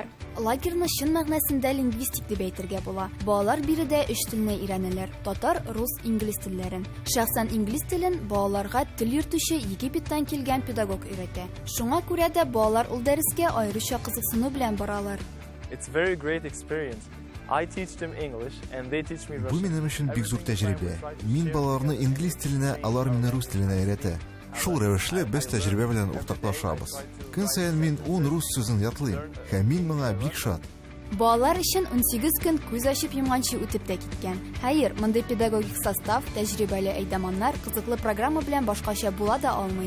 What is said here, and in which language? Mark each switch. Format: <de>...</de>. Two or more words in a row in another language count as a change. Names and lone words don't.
<tt>Лагерьны чын мәгънәсендә лингвистик дип әйтергә була. Балалар биредә 3 телне өйрәнәләр: татар, рус, инглиз телләрен. Шәхсән инглиз телен балаларга тел йөртүче Египеттан килгән педагог өйрәтә. Шуңа күрә дә балалар ул дәрескә аеруча кызыксыну белән баралар.</tt> <en>It's very great experience. I teach them English and they teach me Russian.</en> <tt>Бу минем өчен бик зур тәҗрибә. Мин балаларны инглиз теленә, алар мине рус теленә өйрәтә. Шул рәвешле без тәҗрибә белән уртаклашабыз. Көн саен мин 10 рус сүзен ятлыйм һәм мин моңа бик шат. Балалар өчен 18 көн күз ачып йомганчы үтеп тә киткән. Хәер, мондый педагогик состав, тәҗрибәле әйдәманнар кызыклы программа белән башкача була да алмый.</tt>